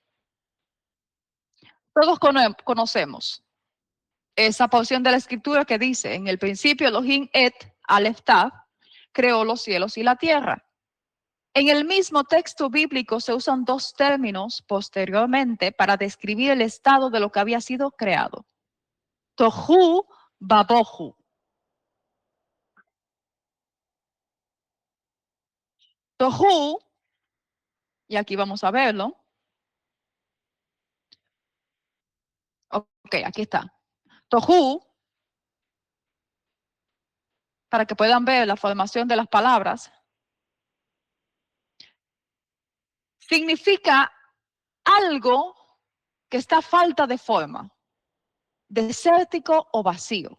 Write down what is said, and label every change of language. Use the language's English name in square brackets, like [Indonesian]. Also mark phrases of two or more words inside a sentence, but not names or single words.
[Spanish] Todos conocemos esa porción de la escritura que dice: en el principio Elohim [Hebrew] et Aleph Tav [Spanish] creó los cielos y la tierra. En el mismo texto bíblico se usan dos términos posteriormente para describir el estado de lo que había sido creado: [Hebrew] Tohu Babohu. [Spanish] Tohu, y aquí vamos a verlo. Ok, aquí está. Tohu, para que puedan ver la formación de las palabras, significa algo que está a falta de forma, desértico o vacío.